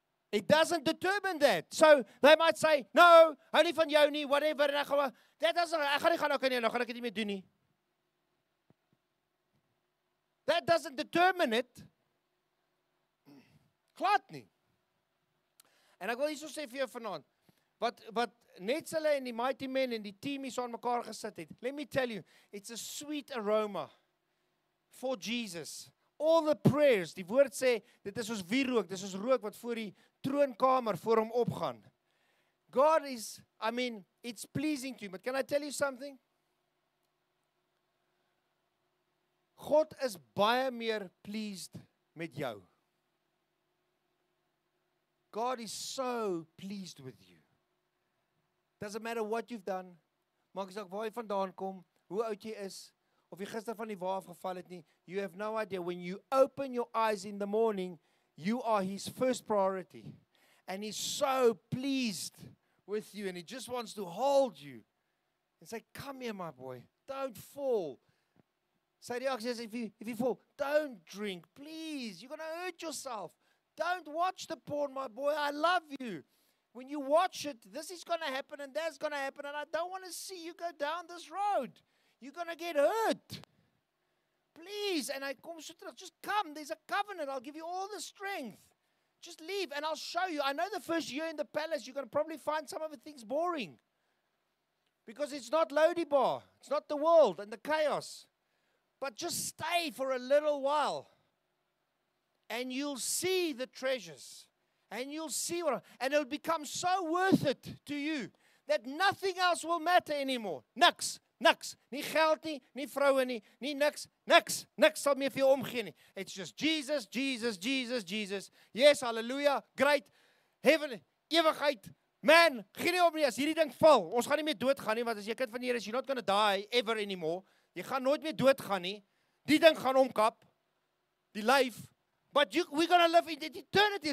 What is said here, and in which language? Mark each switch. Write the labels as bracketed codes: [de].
[en] It doesn't determine that. So they might say, no, [af] hou nie van jou nie, [en] whatever. [af] En [en] that doesn't, [af] ek gaan nie gaan, okay, nee, nou gaan ek dit nie meer doen nie. [en] That doesn't determine it. [af] Glad nie. En ek wil hierso sê vir jou vanaand, wat net hulle en die mighty men en die team hier so aan mekaar gesit het. [en] Let me tell you, it's a sweet aroma for Jesus. All the prayers, [af] die woord sê, dit is soos wierook, dit is soos rook wat voor die troonkamer voor hom opgaan. [en] God is, I mean, it's pleasing to you, but can I tell you something? [af] God is baie meer pleased met jou. [en] God is so pleased with you. Doesn't matter what you've done. [af] Maak nie saak waar jy vandaan kom, hoe oud jy is, of jy gister van die wa afgeval het nie. [en] You have no idea. When you open your eyes in the morning, you are his first priority. And he's so pleased with you, and he just wants to hold you and say, come here, my boy. Don't fall. [af] Sy reaksie is, [en] if you fall, don't drink. Please, you're going to hurt yourself. Don't watch the porn, my boy. I love you. When you watch it, this is going to happen and that's going to happen, and I don't want to see you go down this road. You're going to get hurt. Please. And I come [af] so terug. [en] Just come. There's a covenant. I'll give you all the strength. Just leave and I'll show you. I know the first year in the palace, you're going to probably find some of the things boring. Because it's not Lodibar. It's not the world and the chaos. But just stay for a little while. And you'll see the treasures. And you'll see and it'll become so worth it to you that nothing else will matter anymore. [af] Niks. Nie geld nie, nie vroue nie, nie niks sal meer vir jou omgee nie. [en] It's just Jesus. Yes, hallelujah, great. [af] Heaven, ewigheid. Man, gee nie op nie as hierdie ding val. Ons gaan nie meer doodgaan nie, want as jy kind van die Here is, [en] you're not going to die ever anymore. [af] Jy gaan nooit meer doodgaan nie. Die ding gaan omkap. Die lyf. [en] But we're going to live in eternity.